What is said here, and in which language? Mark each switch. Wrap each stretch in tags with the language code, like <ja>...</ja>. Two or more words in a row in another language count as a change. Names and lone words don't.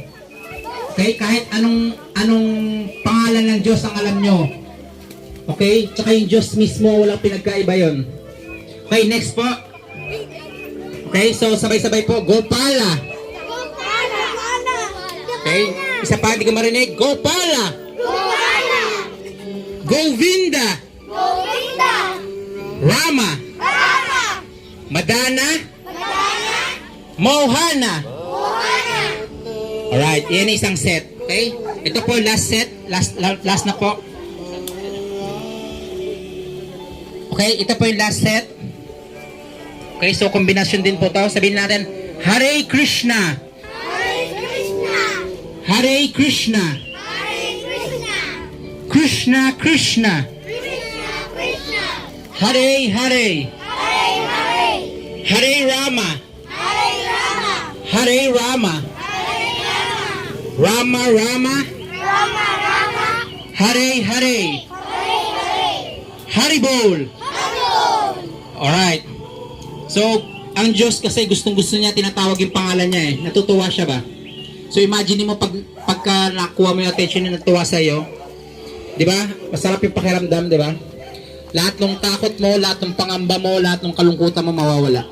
<tl>Okay, kahit anong pangalan ng Diyos ang alam nyo. Okay? Tsaka yung Diyos mismo, walang pinagkaiba yun. Okay, next po. Okay, so sabay-sabay po. Gopala. Gopala. Okay, isa pa, di ko marinig. Gopala. Gopala. Govinda. Govinda. Rama. Rama. Madana. Madana. Mohana. Mohana. Alright, yan isang set. Okay? Ito po,</tl> <en>last set.</en> <tl>Last na po. Okay, ito po yung</tl> <en>last set.</en> <tl>Okay, so kombinasyon din po to. Sabihin natin,</tl> <sa>Hare Krishna. Hare Krishna. Hare Krishna. Hare Krishna. Krishna Krishna. Krishna Krishna. Hare Hare. Hare Hare. Hare Rama. Hare Rama. Hare Rama. Hare Rama. Rama Rama. Rama Rama. Hare Hare. Hare Hare.</sa> <tl>Haribol. Haribol. Alright. So, ang Diyos kasi gustong-gusto niya, tinatawag yung pangalan niya eh. Natutuwa siya ba? So, imagine mo pagka nakuha mo yung attention niya, natuwa sa iyo. Di ba? Masarap yung pakiramdam, di ba? Lahat ng takot mo, lahat ng pangamba mo, lahat ng kalungkutan mo mawawala.</tl>